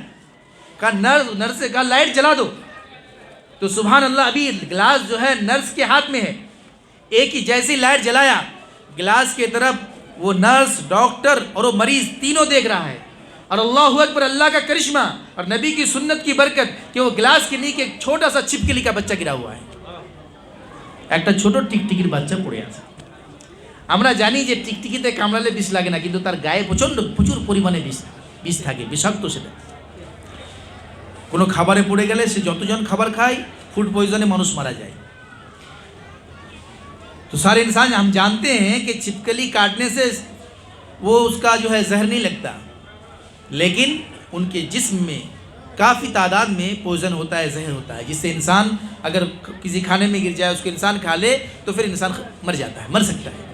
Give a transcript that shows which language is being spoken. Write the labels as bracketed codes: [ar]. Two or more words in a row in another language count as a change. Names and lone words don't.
[ur] کہا نرس سے کہا لائٹ جلا دو، تو سبحان اللہ ابھی گلاس جو ہے نرس کے ہاتھ میں ہے، ایک ہی جیسی لائٹ جلایا، گلاس کے طرف وہ نرس، ڈاکٹر اور وہ مریض تینوں دیکھ رہا ہے، اور اللہ اکبر، اللہ کا کرشمہ اور نبی کی سنت کی برکت کہ وہ گلاس کے نیچے ایک چھوٹا سا چھپکلی کا بچہ گرا ہوا ہے، [bn] একটা ছোট টিকটিকির বাচ্চা পড়ে আছে। আমরা জানি যে টিকটিকিতে কামড়ালে বিষ লাগে না, কিন্তু তার গায়ে প্রচুর পরিমাণে বিষ থাকে, বিষাক্ত সেটা। কোনো খাবারে পড়ে গেলে সে যতজন খাবার খায় [en] food poison [bn] মানুষ মারা যায়। [ur] تو سارے انسان ہم جانتے ہیں کہ چھپکلی کاٹنے سے وہ اس کا جو ہے زہر نہیں لگتا، لیکن ان کے جسم میں کافی تعداد میں پوائزن ہوتا ہے، زہر ہوتا ہے، جس سے انسان اگر کسی کھانے میں گر جائے، اس کو انسان کھا لے تو پھر انسان مر جاتا ہے، مر سکتا ہے۔